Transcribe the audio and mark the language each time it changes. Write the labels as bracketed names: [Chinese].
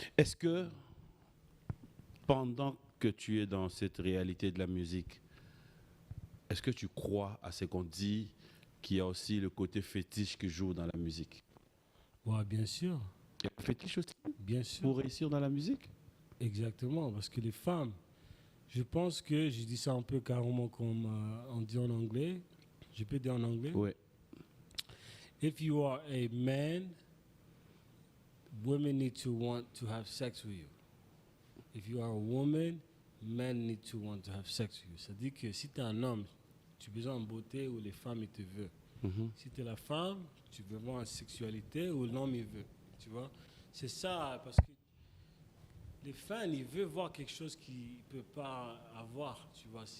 [French] Est-ce que pendant que tu es dans cette réalité de la musique, est-ce que tu crois à ce qu'on dit qu'il y a aussi le côté fétiche qui joue dans la musique? Ouais, bien sûr. Il y a un fétiche aussi Bien sûr. pour réussir dans la musique? Exactement, parce que les femmes, je pense que, je dis ça un peu carrément comme on dit en anglais, je peux dire en anglais? Oui. [English] If you are a man, women need to want to have sex with you. If you are a woman, men need to want to have sex with you. [French] Ça dit que si tu es un homme, tu as besoin de beauté ou les femmes ils te veulent. Si tu es la femme, tu veux voir une sexualité ou l'homme il veut. Tu vois? C'est ça, parce que les fans, ils veulent voir quelque chose qu'ils ne peuvent pas avoir. Tu vois?